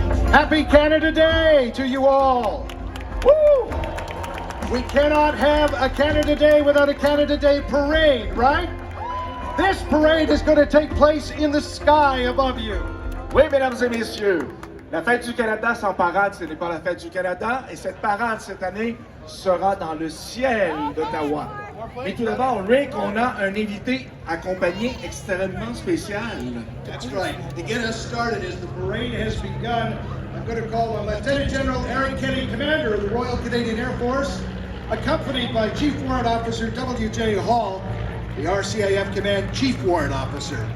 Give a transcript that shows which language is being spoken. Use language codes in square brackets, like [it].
[en] Happy Canada Day to you all. Woo! We cannot have a Canada Day without a Canada Day parade, right? This parade is going to take place in the sky above you. [fr] Oui, mesdames et messieurs, la Fête du Canada sans parade, ce n'est pas la Fête du Canada, et cette parade cette année sera dans le ciel d'Ottawa. Mais tout d'abord, Rick, on a un invité accompagné extrêmement spécial. [en] That's right. To get us started, as the parade has begun, I'm going to call on Lieutenant General Eric Kenny, Commander of the Royal Canadian Air Force, accompanied by Chief Warrant Officer W.J. Hall, the RCIF Command Chief Warrant Officer.